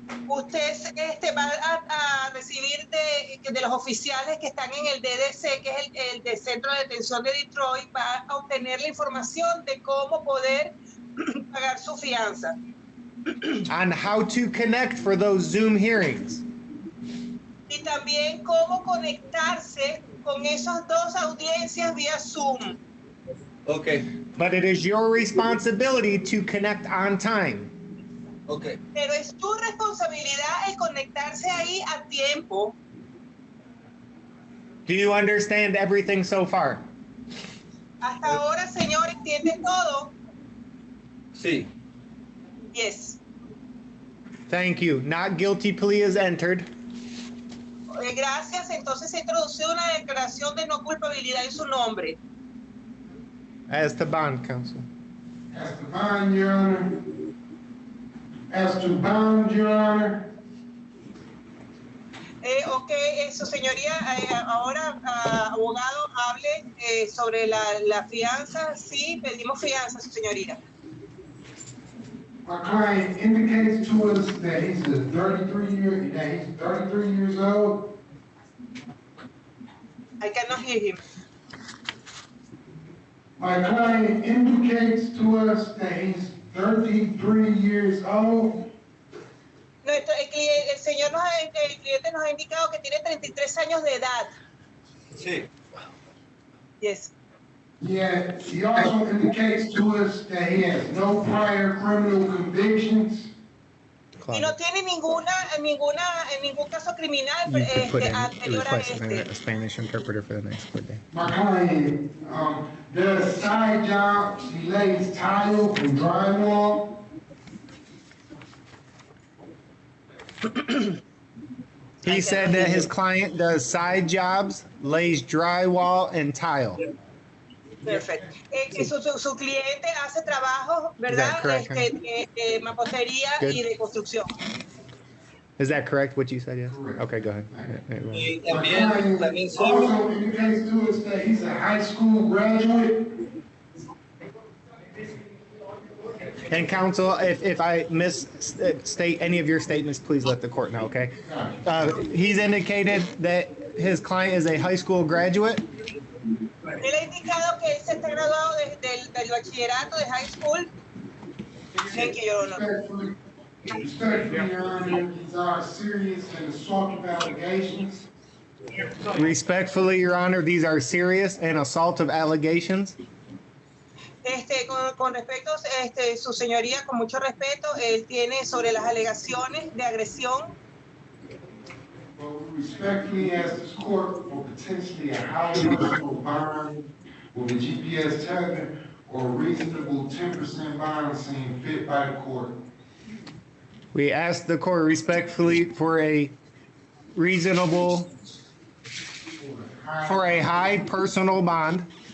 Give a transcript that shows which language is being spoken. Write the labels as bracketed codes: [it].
[es] Usted va a recibir de los oficiales que están en el DDC, que es el de Centro de Detención de Detroit, va a obtener la información de cómo poder pagar su fianza. [en] on how to connect for those Zoom hearings. [es] Y también cómo conectarse con esas dos audiencias vía Zoom. [en] Okay. But it is your responsibility to connect on time. Okay. [es] Pero es tu responsabilidad el conectarse ahí a tiempo. [en] Do you understand everything so far? [es] Hasta ahora, señor, ¿entiende todo? Sí. [en] Yes. Thank you. Not guilty plea is entered. [es] Gracias. Entonces se introduce una declaración de no culpabilidad en su nombre. [en] As to bond, counsel. As to bond, Your Honor. As to bond, Your Honor. [es] Ok, su señoría, ahora, abogado, hable sobre la fianza. Sí, pedimos fianza, su señoría. [en] My client indicates to us that he's 33 years old. I cannot hear him. My client indicates to us that he's 33 years old. [es] No, el cliente nos ha indicado que tiene 33 años de edad. Sí. [en] Yes. Yeah, he also indicates to us that he has no prior criminal convictions. [es] Y no tiene ningún caso criminal anterior a este. [en] Spanish interpreter for the next court day. My client does side jobs. He lays tile and drywall. He said that his client does side jobs, lays drywall, and tile. [es] Perfecto. Su cliente hace trabajos, ¿verdad? De mampostería y de construcción. [en] Is that correct, what you said, yes? Okay, go ahead. My client also indicates to us that he's a high school graduate. And counsel, if I misstate any of your statements, please let the court know, okay? He's indicated that his client is a high school graduate. [es] Él ha indicado que él se está graduado del bachillerato de high school. [en] Thank you, Your Honor. Respectfully, Your Honor, these are serious and assaultive allegations. Respectfully, Your Honor, these are serious and assaultive allegations. [es] Con respecto, su señoría, con mucho respeto, él tiene sobre las alegaciones de agresión. [en] Well, we respectfully ask this court for potentially a higher personal bond with a GPS tether or reasonable 10% bond seen fit by the court. We ask the court respectfully for a reasonable, for a high personal bond.